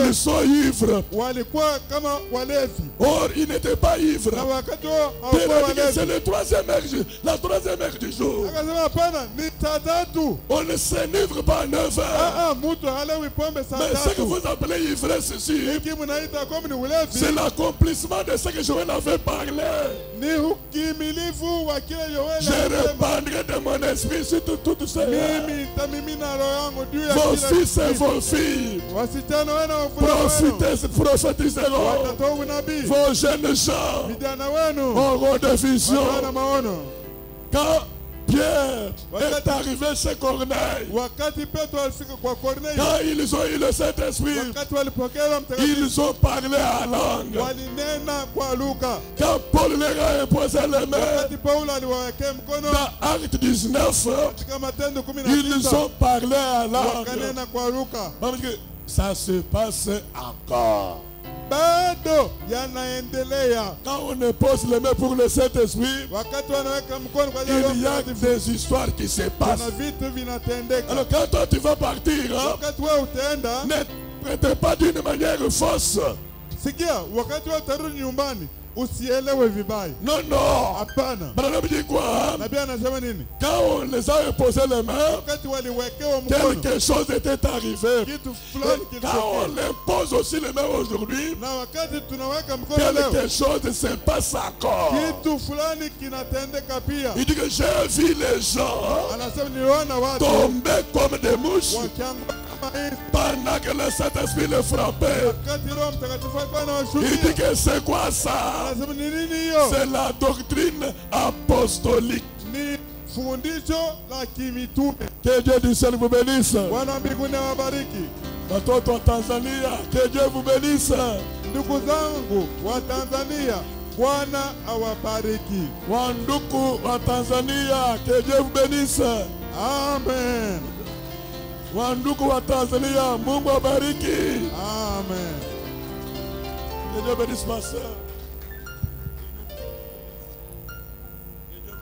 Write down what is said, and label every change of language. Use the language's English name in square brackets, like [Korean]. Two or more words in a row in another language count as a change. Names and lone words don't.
[French] ils sont ivres. [Swahili] walikuwa kama walevi, [French] Or, ils n'étaient pas ivres. [Swahili] na wakati wao [French] Pierre [Swahili] hawakuwa [French] a dit que c'est [Swahili] walevi. [French] le troisième heure, la troisième heure du jour. [Swahili] Akasema hapana, ni saa tatu. [French] On ne s'enivre pas à 9 heures. [Swahili] Mtu halewi pombe saa [French] Mais ce que [Swahili] tatu. [French] vous appelez ivresse ici, [Swahili] Hiki mnaita kama ni ulevi, [French] c'est l'accomplissement de ce que Joël avait parlé. [Swahili] ni ukimilifu wa kile Yoeli [French] Je [Swahili] alisema. [French] répandrai de mon esprit sur tout ça. [Swahili] Mimi nitamimina roho yangu juu ya [French] Vos [Swahili] kila [French] fils et [Swahili] kitu. [French] vos filles [Swahili] Wasichana wenu na wavulana wenu [French] prophétiseront. [Swahili] watatoa unabii. [French] Vos jeunes gens [Swahili] Vijana wenu [French] auront des visions. [Swahili] wataona maono. [French] Quand Pierre est arrivé chez Corneille, [Swahili] Wakati Petro alifika kwa Kornelio, [French] quand ils ont eu le Saint-Esprit, [Swahili] wakati walipokea Roho Mtakatifu, [French] ils ont parlé à langue. [Swahili] walinena kwa lugha. [French] Quand Paul leur a imposé les mains, [Swahili] Wakati Paulo aliwawekea mkono [French] dans Acte 19, [Swahili] katika Matendo [French] ils [Swahili] 19, [French] ont parlé à langue. [Swahili] wakanena kwa lugha. [French] Parce que ça se passe encore. [Swahili] Bado yanaendelea. [French] Quand on impose les mains pour le Saint-Esprit, [Swahili] Wakati wanaweka mkono kwa ajili ya Roho [French] il y a [Swahili] Mtakatifu, [French] des histoires qui se [Swahili] kuna [French] passent. [Swahili] vitu vinatendeka. [French] Alors quand toi tu vas partir, hein, [Swahili] Wakati wewe utaenda, [French] ne prêtez pas d'une manière fausse. [Swahili] sikia, wakati wewe utarudi nyumbani usielewe vibaya. [French] Non, non. [Swahili] Hapana. [French] Madame dit quoi? [Swahili] Nabii anasema nini? [French] Quand on les a imposé les mains, [Swahili] Wakati waliwekewa mkono, [French] quelque chose était arrivé. [Swahili] kitu fulani [French] Et quand on [Swahili] kilitokea. [French] impose aussi les mains aujourd'hui, [Swahili] Na wakati tunaweka mkono leo, [French] quelque chose se passe encore. [Swahili] kitu fulani kinatendeka pia. [French] Il dit que j'ai vu les gens [Swahili] Anasema niliona watu [French] tomber comme des mouches [Swahili] wakianguka kama inzi. [French] pendant que le Saint-Esprit les frappait. [Swahili] Wakati Roho Mtakatifu alikuwa [French] Il dit [Swahili] anawashukia, [French] que c'est quoi ça? [Swahili] anasema ni nini hiyo? [French] C'est la doctrine apostolique. [Swahili] Ni fundisho la kimitume. [French] Que Dieu du ciel vous bénisse. [Swahili] Bwana mbinguni awabariki. Watoto wa Tanzania, [French] que Dieu vous bénisse. [Swahili] Ndugu zangu wa Tanzania, Bwana awabariki. Wanduku wa Tanzania, [French] que Dieu vous bénisse. Amen. [Swahili] Wanduku wa Tanzania, Mungu awabariki. Amen. [French] Que Dieu bénisse ma soeur.